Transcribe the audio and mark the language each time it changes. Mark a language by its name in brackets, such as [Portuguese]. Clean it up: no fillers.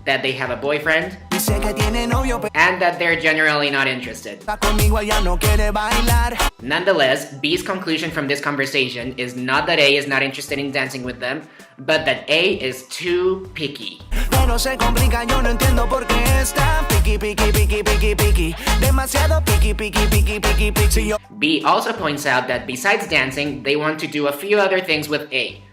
[English] That they have a boyfriend. Dice que tiene novio, and that they're generally not interested. [Spanish] Conmigo ella no quiere bailar. [English] Nonetheless, B's conclusion from this conversation is not that A is not interested in dancing with them, but that A is too picky. [Spanish] Pero se complica, yo no entiendo por qué está picky, picky, picky, picky, picky. Demasiado picky, picky, picky, [English] picky, picky. B also points out that besides dancing, they want to do a few other things with A.